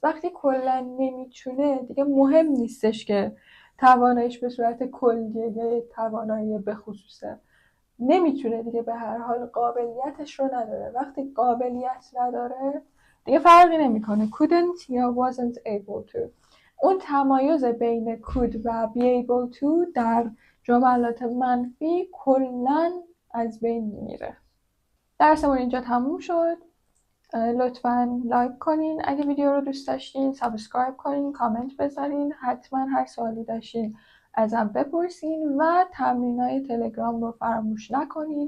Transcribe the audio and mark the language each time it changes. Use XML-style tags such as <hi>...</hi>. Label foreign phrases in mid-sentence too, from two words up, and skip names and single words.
<fa>وقتی کلا نمیتونه دیگه مهم نیستش که تواناییش به صورت کلیه یا توانایی به خصوصه. نمیتونه دیگه، به هر حال قابلیتش رو نداره. وقتی قابلیت نداره دیگه فرقی نمیکنه couldn't یا</fa> <en>wasn't able to.</en> <fa>اون تمایز بین could و</fa> <en>be able to</en> <fa>در جملات منفی کلاً از بین میره. درسمون اینجا تموم شد. لطفاً لایک کنین اگه ویدیو رو دوست داشتین، سابسکرایب کنین، کامنت بذارین، حتما هر سوالی داشتین ازم بپرسین و تمرینای تلگرام رو فراموش نکنین.</fa>